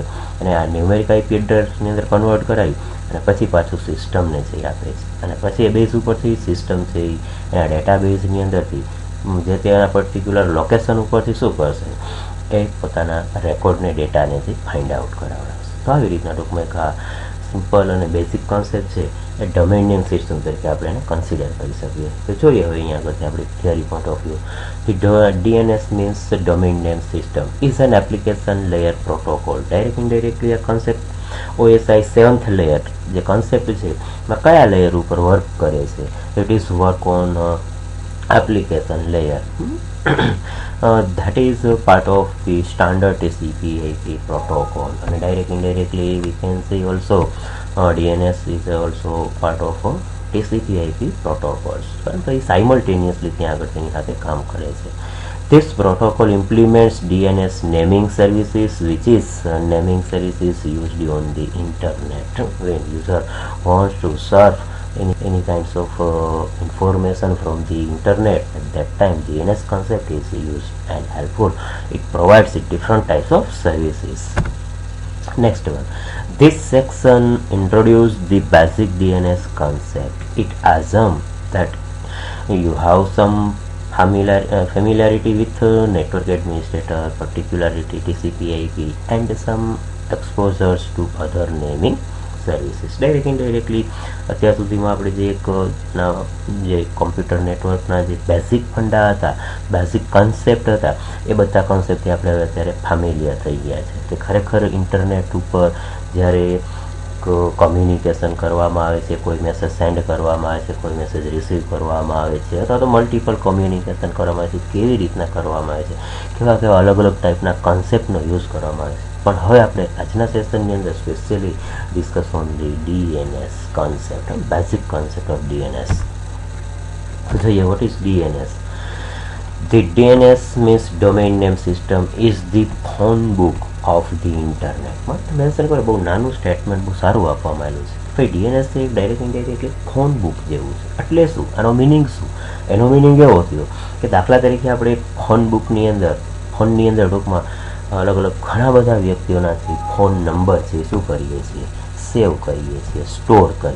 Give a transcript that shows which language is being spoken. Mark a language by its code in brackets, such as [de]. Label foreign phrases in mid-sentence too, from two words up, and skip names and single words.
[gu] અને આ [en] numeric IP addressની [gu] અંદર કન્વર્ટ કરાવી અને પછી પાછું સિસ્ટમને છે આપે છે અને પછી એ બેઝ ઉપરથી સિસ્ટમ છે એના ડેટાબેઝની અંદરથી જે તેના [en] particular location [gu] ઉપરથી શું કરશે? એ પોતાના રેકોર્ડને ડેટાને છે [en] find out [gu] કરાવડાવશે. તો આવી રીતના ટૂંકમાં એક આ સિમ્પલ અને બેઝિક કોન્સેપ્ટ છે એ [en] domain name system [gu] તરીકે આપણે એને કન્સિડર કરી શકીએ. તો જોઈએ હવે અહીંયા આગળથી આપણે [en] theory point of view. DNS means domain name system is an application layer protocol. [gu] Indirectly આ [en] concept OSI 7th layer [gu] જે concept છે એમાં કયા લેયર ઉપર વર્ક કરે છે? [en] It is work on application layer. That is part of the standard TCP/IP protocol and indirectly we can say also DNS is also part of TCP/IP protocols. So simultaneously [gu] ત્યાં આગળ તેની સાથે કામ કરે છે. [en] This protocol implements DNS naming services, which is naming services used on the internet. When user wants to surf any kinds of information from the internet, at that time DNS concept is used and helpful. It provides different types of services. Next one. This section introduces the basic DNS concept. It assumes that you have some familiarity with network administrator, particularly TCP/IP, and some exposures to other naming services. [gu] Indirectly અત્યાર સુધીમાં આપણે જે એક કોમ્પ્યુટર નેટવર્કના જે [en] basic funda [gu] હતા, [en] basic concept [gu] હતા એ બધા કન્સેપ્ટથી આપણે હવે અત્યારે ફેમિલિયર થઈ ગયા છે. કે ખરેખર ઇન્ટરનેટ ઉપર જ્યારે કમ્યુનિકેશન કરવામાં આવે છે, કોઈ [en] message send [gu] કરવામાં આવે છે, કોઈ [en] message receive [gu] કરવામાં આવે છે અથવા તો [en] multiple communication [gu] કરવામાં આવે છે, કેવી રીતના કરવામાં આવે છે, કેવા કેવા અલગ અલગ ટાઈપના કન્સેપ્ટનો યુઝ કરવામાં આવે છે. પણ હવે આપણે આજના સેશનની અંદર સ્પેશિયલી [en] discuss on the DNS concept, basic concept of DNS. [gu] તો જોઈએ [en] what is DNS. The DNS means domain name system is the phone book of the internet. [gu] મેન્શન કરે બહુ નાનું સ્ટેટમેન્ટ બહુ સારું આપવામાં આવેલું છે. ભાઈ DNS એ ડાયરેક્ટ ઇનડાયરેક્ટલી [en] phone book [gu] જેવું છે. એટલે શું? આનો મિનિંગ શું? એનો મિનિંગ એવો થયો કે દાખલા તરીકે આપણે ફોનની અંદર ટૂંકમાં અલગ અલગ ઘણા બધા વ્યક્તિઓનાથી [en] phone number [gu] છે શું કરીએ છીએ, સેવ કરીએ છીએ, સ્ટોર કરીએ.